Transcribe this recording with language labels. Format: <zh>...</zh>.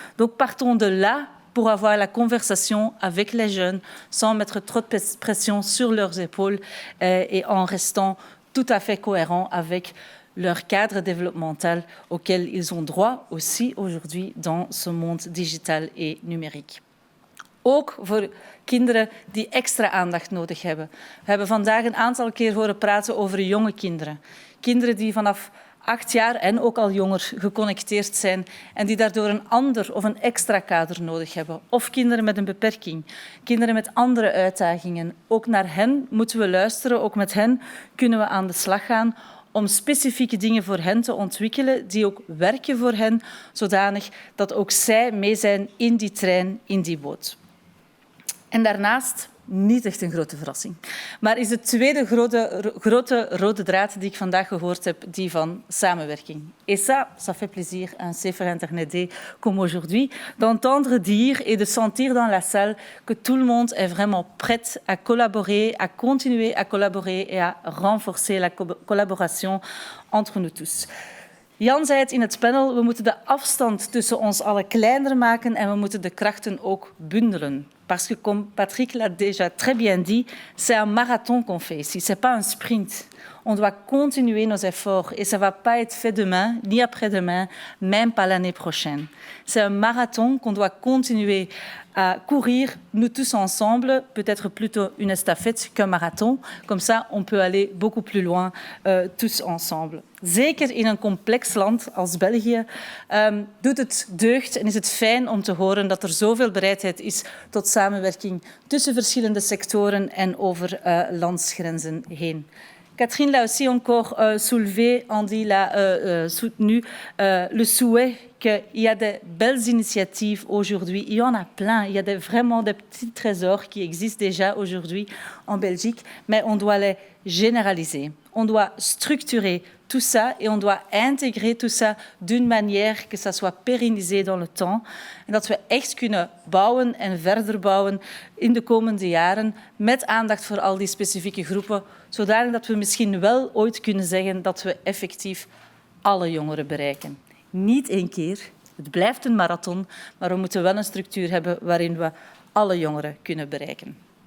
<fr>Donc partons de là pour avoir la conversation avec les jeunes sans mettre trop de pression sur leurs épaules et en restant tout à fait cohérents avec leur cadre développemental auquel ils ont droit aussi aujourd'hui dans ce monde digital et numérique.</fr> <nl>Ook voor kinderen die extra aandacht nodig hebben. We hebben vandaag een aantal keer horen praten over jonge kinderen. Kinderen die vanaf 8 jaar en ook al jonger geconnecteerd zijn en die daardoor een ander of een extra kader nodig hebben. Of kinderen met een beperking, kinderen met andere uitdagingen. Ook naar hen moeten we luisteren, ook met hen kunnen we aan de slag gaan om specifieke dingen voor hen te ontwikkelen die ook werken voor hen, zodanig dat ook zij mee zijn in die trein, in die boot. En daarnaast, niet echt een grote verrassing, maar is de tweede grote rode draad die ik vandaag gehoord heb, die van samenwerking.</nl> <fr>Et ça fait plaisir à un CFR Internet comme aujourd'hui, d'entendre dire et de sentir dans la salle que tout le monde est vraiment prêt à collaborer, à continuer à collaborer et à renforcer la collaboration entre nous tous.</fr> <nl>Jan zei het in het panel, we moeten de afstand tussen ons allen kleiner maken en we moeten de krachten ook bundelen.</nl> <fr>Parce que, comme Patrick l'a déjà très bien dit, c'est un marathon qu'on fait ici, c'est pas un sprint. On doit continuer nos efforts et ça ne va pas être fait demain, ni après-demain, même pas l'année prochaine. C'est un marathon qu'on doit continuer à courir, nous tous ensemble, peut-être plutôt une estafette qu'un marathon. Comme ça, on peut aller beaucoup plus loin, tous ensemble.</fr> <nl>Zeker in een complex land als België doet het deugd en is het fijn om te horen dat er zoveel bereidheid is tot samenwerking tussen verschillende sectoren en over landsgrenzen heen.</nl> <fr>Catherine l'a aussi encore soulevé, Andy l'a soutenu, le souhait qu'il y a de belles initiatives aujourd'hui. Il y en a plein. Il y a vraiment des petits trésors qui existent déjà aujourd'hui en Belgique, mais on doit les généraliser. On doit structurer tout ça et on doit intégrer tout ça d'une manière que ça soit pérennisé dans le temps.</fr> <nl>En dat we echt kunnen bouwen en verder bouwen in de komende jaren met aandacht voor al die specifieke groepen, zodanig dat we misschien wel ooit kunnen zeggen dat we effectief alle jongeren bereiken. Niet één keer, het blijft een marathon, maar we moeten wel een structuur hebben waarin we alle jongeren kunnen bereiken.</nl>